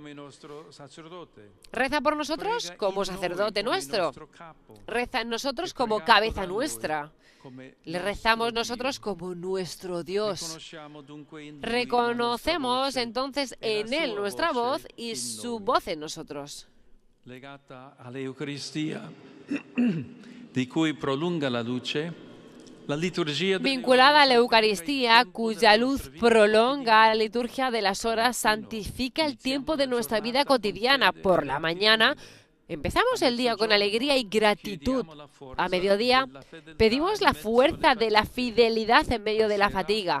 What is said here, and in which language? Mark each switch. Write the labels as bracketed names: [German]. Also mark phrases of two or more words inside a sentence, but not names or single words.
[Spanish] Reza por nosotros como sacerdote nuestro. Reza en nosotros como cabeza nuestra. Le rezamos nosotros como nuestro Dios. Reconocemos entonces en Él nuestra voz y su voz en nosotros. [Italian] Legata alla Eucaristía, di cui prolunga la luce, la liturgia [Spanish] vinculada a la Eucaristía, cuya luz prolonga la liturgia de las horas, santifica el tiempo de nuestra vida cotidiana. Por la mañana empezamos el día con alegría y gratitud. A mediodía pedimos la fuerza de la fidelidad en medio de la fatiga.